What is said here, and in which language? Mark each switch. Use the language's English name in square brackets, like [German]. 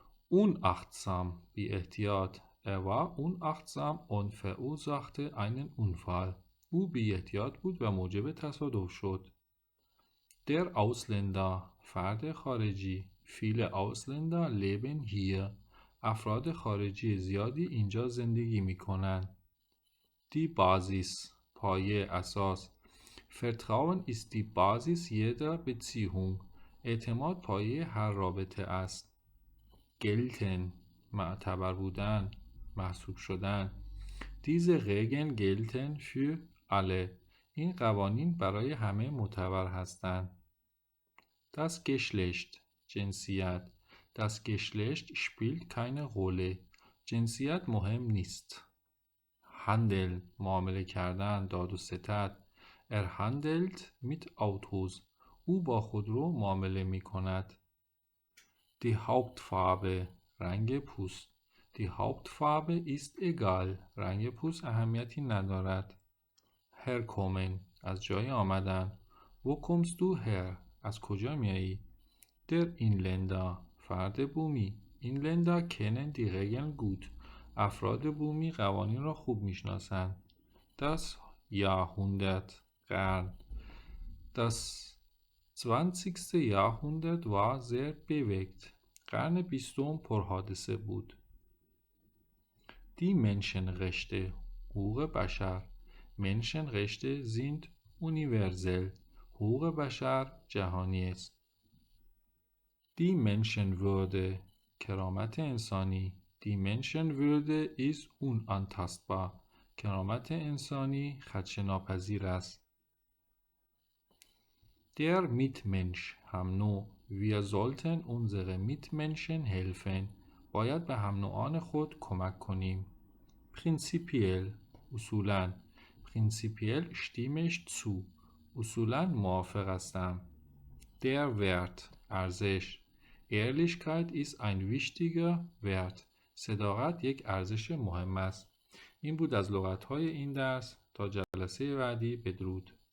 [Persian] Unachtsam بی احتیاط [German] Er war unachtsam und verursachte einen Unfall [Persian] او بی احتیاط بود و موجب تصادف شد. Der Ausländer فرد خارجی [German] Viele Ausländer leben hier [Persian] افراد خارجی زیادی اینجا زندگی می کنند. [German] Die Basis پایه اساس Vertrauen ist die Basis jeder Beziehung [Persian] اعتماد پایه هر رابطه است. gelten معتبر بودن محسوب شدن [German] Diese Regeln gelten für alle [Persian] این قوانین برای همه معتبر هستند. [German] Das Geschlecht جنسیت Das Geschlecht spielt keine Rolle [Persian] جنسیت مهم نیست. Handel معامله کردن داد و ستد [German] Er handelt mit Autos [Persian] او با خودرو معامله می کند. [German] Die Hauptfarbe رنگ پوست Die Hauptfarbe ist egal [Persian] رنگ پوست اهمیتی ندارد. Herkommen از جای آمدن [German] Wo kommst du her [Persian] از کجا میایی؟ Der Inländer فرد بومی [German] Inländer kennen die Regeln gut [Persian] افراد بومی قوانین را خوب میشناسند. [German] Das Jahrhundert قرن Das 20. Jahrhundert war sehr bewegt [Persian] قرن 20 پرحادثه بود. [German] Die Menschenrechte حقوق بشر. Menschenrechte sind universell. [Persian] حقوق بشر جهانی است. [German] Die Menschenwürde کرامت انسانی. Die Menschenwürde ist unantastbar. [Persian] کرامت انسانی خدشه‌ناپذیر است. [German] Der Mitmensch هم نوع. Wir sollten unsere Mitmenschen helfen. [Persian] باید به هم نوعان خود کمک کنیم. [German] Prinzipiell اصولاً. Prinzipiell stimme ich zu. [Persian] اصولاً موافق هستم. [German] Der Wert ارزش. Ehrlichkeit ist ein wichtiger Wert. [Persian] صداقت یک ارزش مهم است. این بود از لغت‌های این درس. تا جلسه بعدی بدرود.